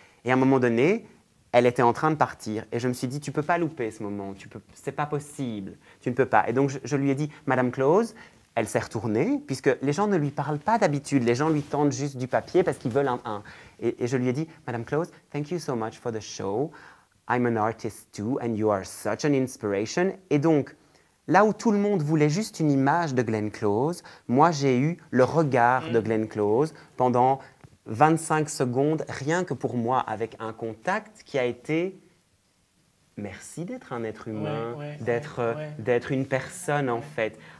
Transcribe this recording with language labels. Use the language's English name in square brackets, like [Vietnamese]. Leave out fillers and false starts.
[French] Et à un moment donné, elle était en train de partir et je me suis dit, tu ne peux pas louper ce moment, c'est pas possible, tu ne peux pas. Et donc je lui ai dit, Madame Close, elle s'est retournée, puisque les gens ne lui parlent pas d'habitude, les gens lui tendent juste du papier parce qu'ils veulent un. Et je lui ai dit, [English] Madame Close, thank you so much for the show. I'm an artist too, and you are such an inspiration. [French] Et donc, là où tout le monde voulait juste une image de Glenn Close, moi j'ai eu le regard de Glenn Close pendant 25 secondes, rien que pour moi, avec un contact qui a été « merci d'être un être humain, d'être une personne en fait ».